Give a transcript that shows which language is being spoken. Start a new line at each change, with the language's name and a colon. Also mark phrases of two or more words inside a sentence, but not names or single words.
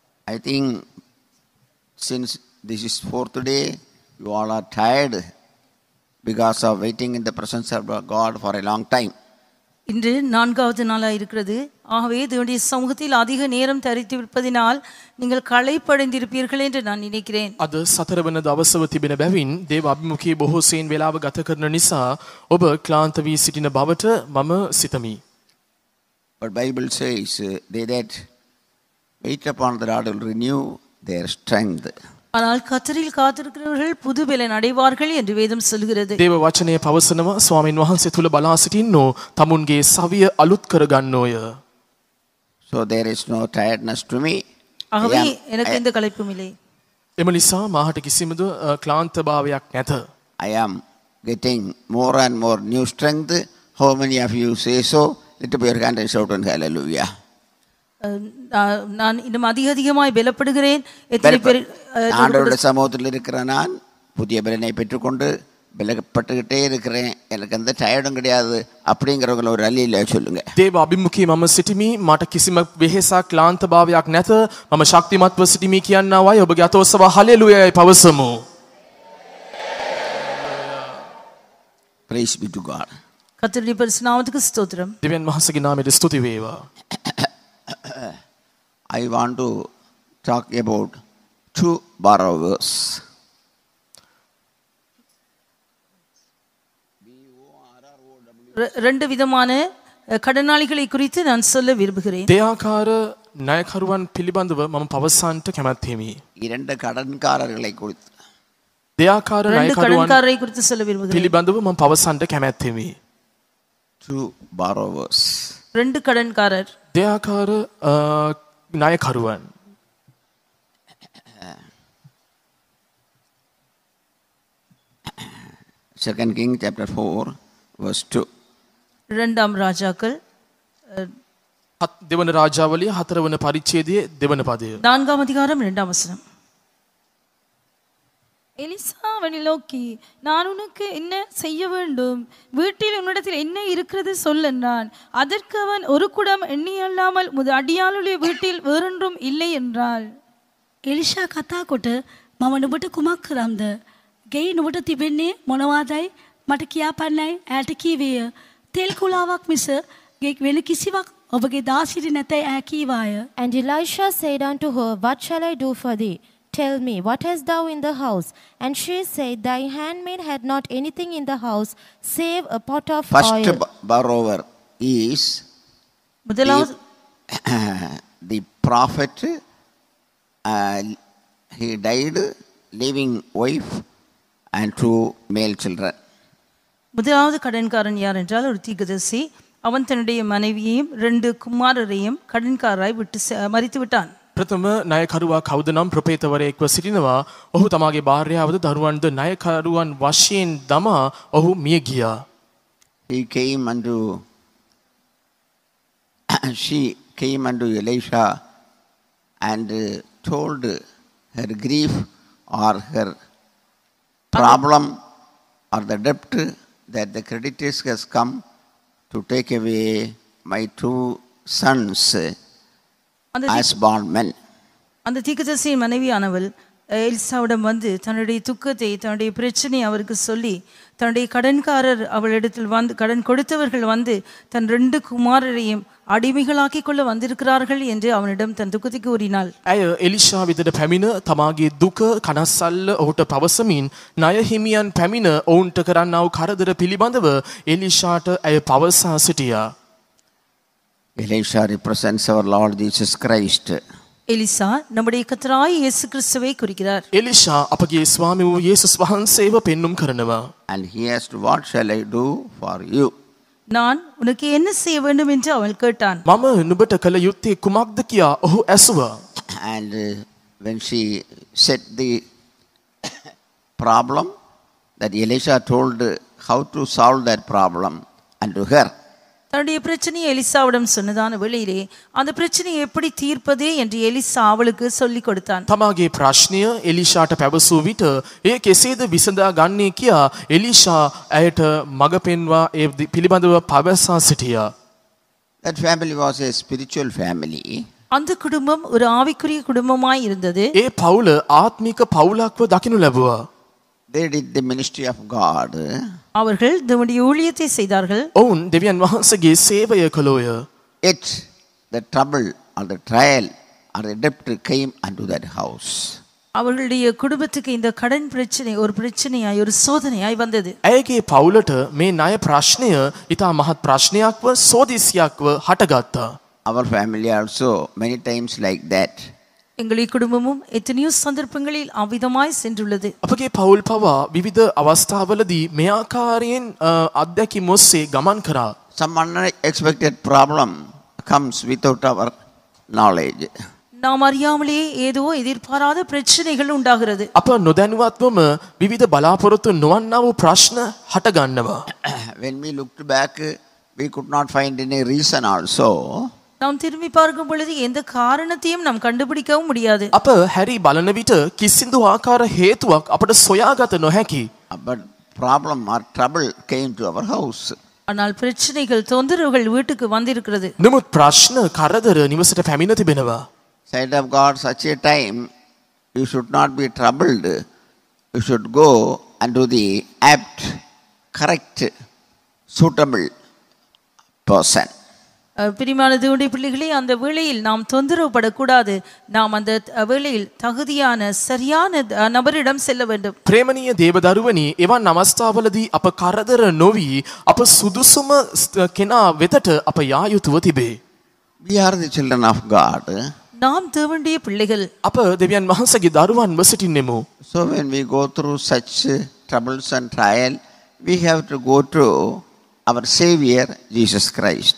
English: I think since this is fourth day, you all are tired because of waiting in the presence of God for a long time.
Tamil: இன்று நான்காவது நாளாக இருக்கிறது. ஆகவே தேவனுடைய சமூகத்தில் அதிக நேரம் தரித்திருப்பதினால் நீங்கள் කளைපடைந்திருப்பீர்கள் என்று நான் நினைக்கிறேன்.
Sinhala: අද සතරවන දවසව තිබෙන බැවින් දේව අභිමුඛයේ බොහෝ සෙයින් වේලාව ගත කරන නිසා ඔබ ක්ලාන්ත වී සිටින බවට මම සිතමි.
English: But Bible says they that wait upon the Lord will renew their strength.
Tamil: ஆனால் கர்த்தரில் காத்திருக்கிறவர்கள் புது பலன் அடைவார்கள் என்று வேதம் சொல்கிறது.
Sinhala: දේව වචනය පවසනවා ස්වාමින් වහන්සේ තුල බලා සිටින්නෝ තමුන්ගේ සවිය අලුත් කර ගන්නෝය.
English: So there is no tiredness to me.
Tamil: ஆகவே எனக்கு எந்த களைப்பும் இல்லை.
Sinhala: එම නිසා මාහට කිසිමද ක්ලාන්ත භාවයක් නැත.
English: I am getting more and more new strength. How many of you say so? Lift up your hand and shout and hallelujah.
Tamil: நான் இன்னும் அதிகமாய் பலப்படுகிறேன். எத்தனை பேர் ஆண்டவருடைய சமூகத்தில் இருக்கிற நான் புதிய பலனை பெற்றுக்கொண்டு பலப்பட்டுக்கிட்டே இருக்கிறேன், எனக்கு எந்த டயர்டும் கிடையாது அப்படிங்கிறவங்கள ஒரு அல்லில சொல்லுங்க.
Sinhala: දේව අභිමුඛයේ මම සිටිමි, මට කිසිම වෙහෙසක් ක්ලාන්ත භාවයක් නැත, මම ශක්තිමත්ව සිටිමි කියනවා ඔබගේ අත ඔසවා හලෙලුයායි පවසමු.
English: Praise be to God.
Tamil: கர்த்தருடைய பரிசுத்த நாமத்துக்கு ஸ்தோத்திரம்.
Sinhala: දෙවියන් වහන්සේගේ නාමයට ස්තුති වේවා.
English: I want to talk about two borrowers.
Tamil: ரெண்டு விதமான கடனாளிகளை குறித்து நான் சொல்ல விரும்புகிறேன்.
Sinhala: දෙයාකාර ණයකරුවන් පිළිබඳව මම පවසන්නට කැමැත්තෙමි.
Tamil: இரண்டு கடன்காரர்களை குறித்து
Sinhala: දෙයාකාර
Tamil: ණයකරුවන්களை குறித்து சொல்ல விரும்புகிறேன்.
Sinhala: පිළිබඳව මම පවසන්නට කැමැත්තෙමි.
English: two borrowers.
Tamil: ரெண்டு கடன்காரர்.
Sinhala: දෙයාකාර ණයකරුවන්.
English: Second King chapter 4 verse 2.
Tamil: இரண்டாம் ராஜாக்கள்
Sinhala: දෙවන රාජාවලිය 4 වන පරිච්ඡේදයේ දෙවන පදය.
Tamil: நான்காம் அதிகாரம் 2ஆம் வசனம். எலிசா அவனை நோக்கி, நான் உனக்கு என்ன செய்ய வேண்டும்? வீட்டில் உன்னிடத்தில் என்ன இருக்கிறது சொல் என்றான். அதற்கு அவன், ஒரு குடம் எண்ணெய் அல்லாமல் உமது அடியாளுடைய வீட்டில் வேறொன்றும் இல்லை என்றாள்.
Sinhala: එලිෂා කතා කොට මම නුඹට කුමක් කරම්ද? ගෙයි නුඹට තිබෙන්නේ මොනවාදයි මට කියාපන්නයි ඈට කීවේය. තෙල් කුලාවක් මිස ගෙක් වෙන කිසිවක් ඔබගේ දාසිරි නැතයි ඈ කීවාය.
English: And Elisha said unto her, What shall I do for thee? Tell me, what hast thou in the house? And she said, Thy handmaid had not anything in the house, save a pot of oil. First borrower is
Tamil: முதலாவது
English: the prophet. He died leaving wife and two male children.
Tamil: முதலாவது கடன்காரன் யார் என்றால் ஒரு தீர்க்கதரிசி. அவன் தன்னுடைய மனைவியையும் 2 குமாரரையும் கடன்காரராய் விட்டு மரித்து விட்டான்.
Sinhala: ප්‍රථම ණයකරුවා කවුද නම් ප්‍රපේතවරයෙක්ව සිටිනවා. ඔහු තමාගේ භාර්යාවද දරුවන්ද ණයකරුවන් වශයෙන් දමා ඔහු මිය ගියා.
English: She came unto Elisha and told her grief or her problem or the debt that the creditors has come to take away my 2 sons as bondmen.
Tamil: அந்த தீர்க்கதரிசியின் மனைவியானவள் எலிசாவிடம் வந்து தன்னுடைய துக்கத்தை, தன்னுடைய பிரச்சனை அவருக்கு சொல்லி, தன்னுடைய கடன்காரர் அவளிடத்தில் வந்து கடன் கொடுத்தவர்கள் வந்து தன் 2 குமாரரையும் அடிமைகளாக்கிக் கொள்ள வந்திருக்கிறார்கள் என்று அவனிடம் தன் துக்கத்தை கூறினாள்.
Sinhala: ඇය එලිෂා වෙතට පැමිණ තමාගේ දුක කනස්සල්ල ඔහුට පවසමින් ණය හිමියන් පැමිණ ඔවුන්ට කරන්නා වූ කරදර පිළිබඳව එලිෂාට ඇය පවසා සිටියා.
English: Elisha represents our Lord Jesus Christ.
Tamil: எலிசா நம்முடைய கர்த்தராகிய இயேசு கிறிஸ்துவை குறிக்கிறார்.
Sinhala: එලිෂා අපගේ ස්වාමී වූ යේසුස් වහන්සේව පෙන්눔 කරනවා.
English: And he asked, what shall I do for you?
Tamil: நான் உனக்கு என்ன செய்ய வேண்டும் என்று அவள் கேட்டான்.
Sinhala: මම නුඹට කළ යුත්තේ කුමක්ද කියා ඔහු ඇසුවා.
English: And when she said the problem, that Elisha told how to solve that problem unto her.
Tamil: தன்னுடைய பிரச்சனையை எலிசாவிடம் சொன்னதான வேளையிலே அந்த பிரச்சனையை எப்படி தீர்ப்பது என்று எலிசா அவளுக்கு சொல்லிக் கொடுத்தான்.
Sinhala: තමාගේ ප්‍රශ්නය එලිෂාට පැවසූ විට ඒ කෙසේද විසඳා ගන්නේ කියා එලිෂා ඇයට මඟ පෙන්වා ඒ පිළිබඳව පවසා සිටියා.
English: That family was a spiritual family.
Tamil: அந்த குடும்பம் ஒரு ஆவிக்குரிய குடும்பமாய் இருந்தது.
Sinhala: ඒ පවුල ආත්මික පවුලක්ව දකිනු ලැබුවා.
English: They did the ministry of God.
Tamil: அவர்கள் தேவனுடைய ஊழியத்தை செய்தார்கள்.
Sinhala: ඔවුන් දෙවියන් වහන්සේගේ සේවය කළෝය.
English: Yet the trouble or the trial or the debt came unto that house.
Tamil: அவர்களுடைய குடும்பத்துக்கு இந்த கடன் பிரச்சனை ஒரு பிரச்சனையாய் ஒரு சோதனையாய் வந்தது.
Sinhala: ඇයගේ පවුලට මේ ණය ප්‍රශ්නය ඉතා මහත් ප්‍රශ්නයක්ව සෝදිසියක්ව හටගත්තා.
English: Our family also many times like that.
Tamil: எங்களுடைய குடும்பமும் எத்தனையோ சந்தர்ப்பங்களில் அவ்விதமாய் சென்றுள்ளது.
Sinhala: අපගේ පවුල් පවා විවිධ අවස්ථාවලදී මේ ආකාරයෙන් අත්දැකීම් ඔස්සේ ගමන් කරා.
English: Some unexpected problem comes without our knowledge.
Tamil: நாம் அறியாமலேயே ஏதோ எதிர்பாராத பிரச்சனைகள் உண்டாகிறது.
Sinhala: අප නොදැනුවත්වම විවිධ බලාපොරොත්තු නොවන්නා වූ ප්‍රශ්න හටගන්නවා.
English: When we looked back, we could not find any reason also.
Tamil: நாம் திரும்பி பார்க்கும் பொழுது எந்த காரணத்தையும் நாம் கண்டுபிடிக்கவும் முடியாது.
Sinhala: අප හැරි බලන විට කිසිදු ආකාර හේතුවක් අපට සොයාගත නොහැකි.
English: But problem or trouble came to our house.
Tamil: ஆனால் பிரச்சனைகள் தொந்தரவுகள் வீட்டுக்கு வந்திருக்கிறது.
Sinhala: නමුත් ප්‍රශ්න කරදර නිවසට පැමිණ තිබෙනවා.
English: Child of God, such a time you should not be troubled. You should go unto the apt, correct, suitable person.
Tamil: பிரியமான தேவனுடைய பிள்ளைகளே, அந்த வேளையில் நாம் தொந்தரவு படக்கூடாது. நாம் அந்த வேளையில் தகுதியான சரியான நபரிடம் செல்ல வேண்டும்.
Sinhala: ප්‍රේමනීය දේවදරුවනි, එවන් අවස්ථාවලදී අප කරදර නොවි අප සුදුසුම කෙනා වෙතට අප යා යුතුව තිබේ.
English: We are the children of God.
Tamil: நாம் தேவனுடைய பிள்ளைகள்.
Sinhala: අප දෙවියන් වහන්සේගේ දරුවන්ව සිටින්නෙමු.
English: So when we go through such troubles and trial, we have to go to our Savior Jesus Christ.